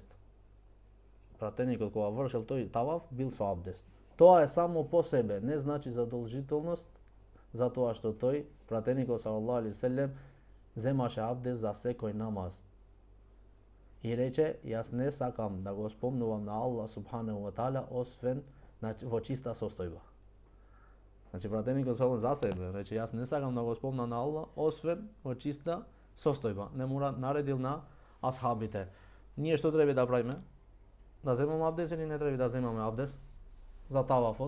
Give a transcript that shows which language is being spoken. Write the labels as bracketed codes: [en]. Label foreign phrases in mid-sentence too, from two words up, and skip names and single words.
[mk] Пратеникот кога вршил тој таваф бил со абдест. Тоа е само по себе, не значи задолжителност, затоа што тој пратеникот [ar] صلى الله عليه وسلم [mk] земаше абдест за секој намаз. И рече, јас не сакам да го спомнувам на Аллах [ar] سبحانه وتعالى [mk] освен во чиста состојба. Значи пратеникот салаллаху за себе рече, јас не сакам да го спомнам на Аллах освен во чиста состојба. Не му наредил на асхабите. Ние што треба да правиме? Да земаме абдес или не треба да земаме абдес за тавафот?